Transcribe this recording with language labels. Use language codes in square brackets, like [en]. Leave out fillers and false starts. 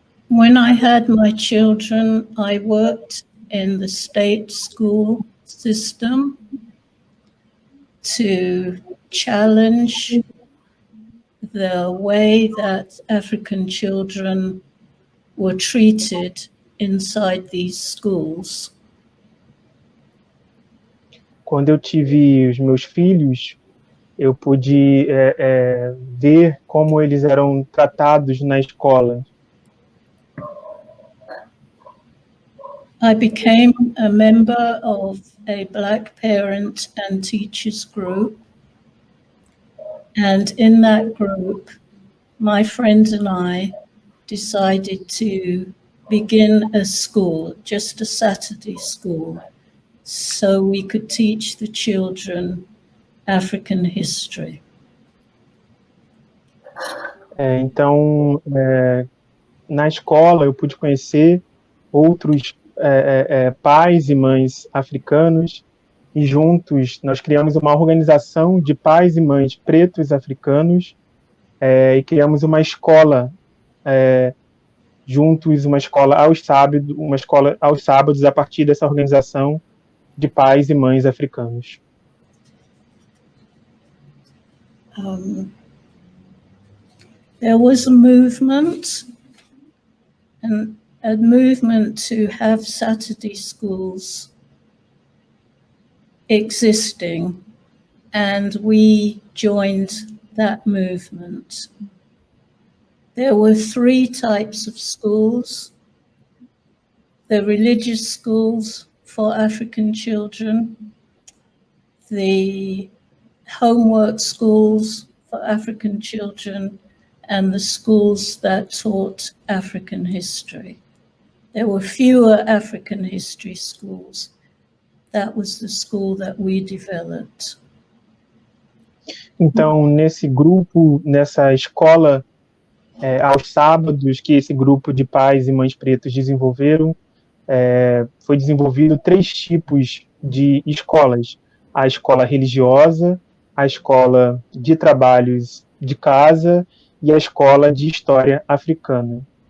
[en] When I had my children, I worked in the state school system to challenge the way that African children were treated inside these schools. [pt] Quando eu tive os meus filhos, eu pude ver como eles eram tratados na escola. [en] I became a member of a Black parent and teachers group. And in that group, my friend and I decided to begin a school, just a Saturday school, so we could teach the children African history. [pt] Então, na escola, eu pude conhecer outros pais e mães africanos, e juntos nós criamos uma organização de pais e mães pretos africanos, e criamos uma escola juntos, uma escola aos sábados a partir dessa organização de pais e mães africanos. [en] There was a movement to have Saturday schools existing, and we joined that movement. There were 3 types of schools: the religious schools for African children, the homework schools for African children, and the schools that taught African history. There were fewer African history schools. That was the school that we developed. [pt] Então, nesse grupo, nessa escola, aos sábados, que esse grupo de pais e mães pretos desenvolveram, foi desenvolvido 3 tipos de escolas: a escola religiosa, a escola de trabalhos de casa e a escola de história africana.